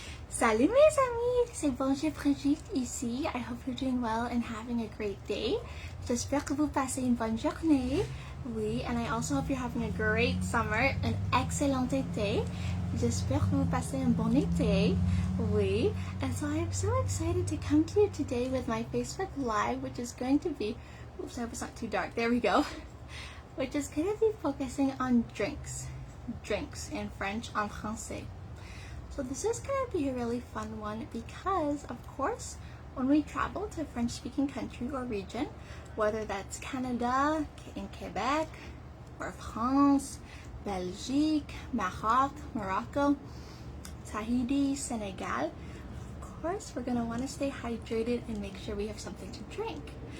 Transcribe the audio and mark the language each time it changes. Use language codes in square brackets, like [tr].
[fr] Salut mes amis, c'est Bonjour Brigitte ici. [en] I hope you're doing well and having a great day. [fr] J'espère que vous passez une bonne journée. [en] Oui, and I also hope you're having a great summer, an excellent été. [fr] J'espère que vous passez un bon été. [en] Oui, and so I am so excited to come to you today with my Facebook Live, which is going to be, oops, I hope it's not too dark, there we go, which is going to be focusing on drinks in French, [fr] en français. [en] So this is going to be a really fun one because, of course, when we travel to a French-speaking country or region, whether that's Canada, in Quebec, or France, Belgique, Maroc, Morocco, Tahiti, Senegal, of course, we're going to want to stay hydrated and make sure we have something to drink.